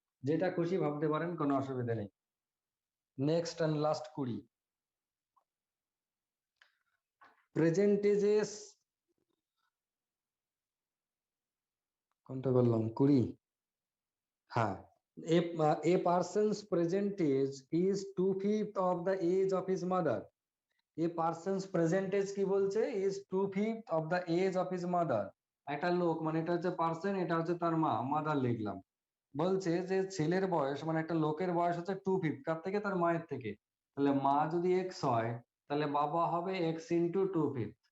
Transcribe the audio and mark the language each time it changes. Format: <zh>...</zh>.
<bn>যেটা খুশি ভাবতে পারেন, কোনো অসুবিধা নেই। নেক্সট অ্যান্ড লাস্ট 20, প্রেজেন্টেজেস, কোনটা বললাম 20, হ্যাঁ।</bn> <en>A person's present age is 2/5 of the age of his mother. A person's present age</en> <bn>কি বলছে,</bn> <en>Is 2/5 of the age of his mother.</en> <bn>একটা লোক, মানে এটা হচ্ছে পার্সন, এটা হচ্ছে তার মা, মাদার লিখলাম। বলছে যে ছেলের বয়স, মানে একটা লোকের বয়স হচ্ছে 2/5, কার থেকে, তার মায়ের থেকে। তাহলে মা যদি এক্স হয়, তাহলে বাবা হবে এক্স ইন্টু 2/5।</bn>